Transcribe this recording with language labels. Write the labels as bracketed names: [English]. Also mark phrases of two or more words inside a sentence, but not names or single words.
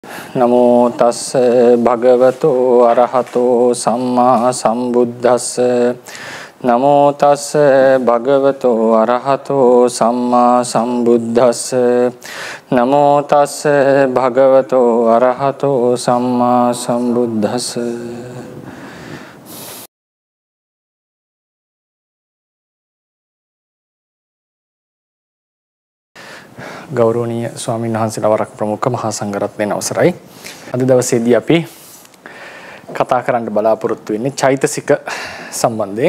[Pali] නමෝ තස්ස භගවතෝ අරහතෝ සම්මා සම්බුද්දස්ස නමෝ තස්ස භගවතෝ අරහතෝ සම්මා සම්බුද්දස්ස නමෝ තස්ස භගවතෝ අරහතෝ සම්මා සම්බුද්දස්ස. [Sinhala] ගෞරවනීය ස්වාමීන් වහන්සේලා වරක් ප්‍රමුඛ මහා සංඝරත්නයන් අවසරයි. අද දවසේදී අපි කතා කරන්න බලාපොරොත්තු වෙන්නේ චෛතසික සම්බන්ධයෙන්.